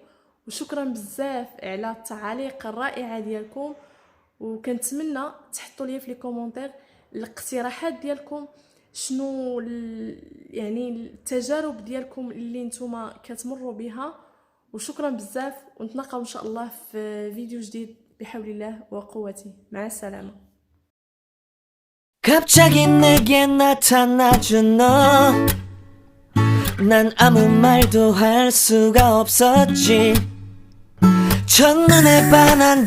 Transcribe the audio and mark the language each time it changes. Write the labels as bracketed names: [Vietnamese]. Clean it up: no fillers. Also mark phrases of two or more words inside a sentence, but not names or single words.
[Arabic] وشكرا بزاف على التعاليق الرائعه ديالكم، وكنتمنى تحطوا لي في [French] les commentaires [Arabic] الاقتراحات ديالكم، شنو يعني التجارب ديالكم اللي نتوما كتمروا بها. وشكرا بزاف، ونتلاقاو ان شاء الله في فيديو جديد بحول الله وقوته. مع السلامه. [Korean] 갑자기 내게 나타나준 너, 난 아무 말도 할 수가 없었지. 첫눈에 반한